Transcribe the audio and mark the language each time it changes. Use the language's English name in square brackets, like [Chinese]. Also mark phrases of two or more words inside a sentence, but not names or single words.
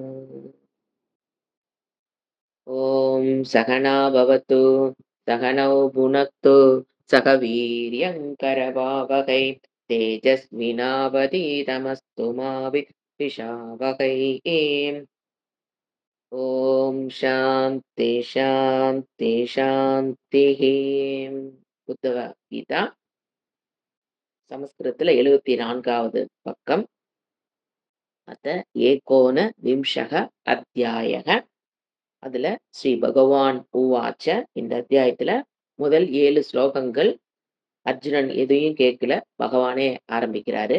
[Sanskrit] ॐ सहना भवतु सहनौ भुनक्तु सह वीर्यङ्करवावहै तेजस्विनावधीतमस्तु मा विद्विषावहै। ॐ शान्ति शान्ति शान्तिः. [Tamil] புத்தக கீதா சமஸ்கிருதத்துல 74வது பக்கம். [Sanskrit] அத ஏகோன விம்சக அத்தியாயக. [Tamil] அதுல [Sanskrit] ஸ்ரீ பகவான் உவாச்ச. [Tamil] இந்த அத்தியாயத்துல முதல் 7 ஸ்லோகங்கள் அர்ஜுனன் எதையும் கேட்கல, பகவானே ஆரம்பிக்கிறாரு.